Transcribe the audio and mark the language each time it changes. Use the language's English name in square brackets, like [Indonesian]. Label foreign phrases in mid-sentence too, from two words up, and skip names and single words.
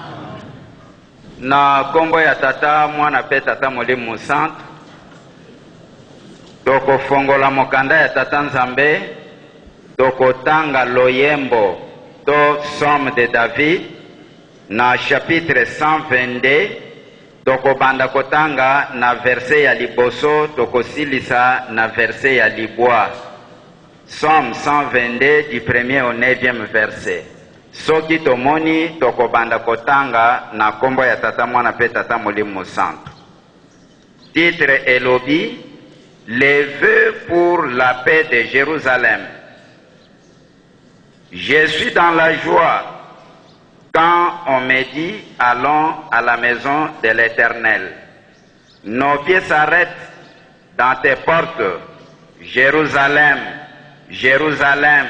[Lingala] Na kombo ya tata mwana pe tata molimo mosantu toko fongola mokanda ya tata nzambe toko tanga loyembo to Somme de David na chapitre 122 toko banda kotanga na verset ya liboso toko silisa na verset ya libwa. [French] Somme 122 du 1er au 9e verset. [Lingala] Soki tomoni toko banda kotanga na kombo ya tata mwana pe tata molimo mosantu. [French] Titre elobi les vœux pour la paix de Jérusalem. Je suis dans la joie quand on me dit allons à la maison de l'Éternel. Nos pieds s'arrêtent dans tes portes, Jérusalem, Jérusalem.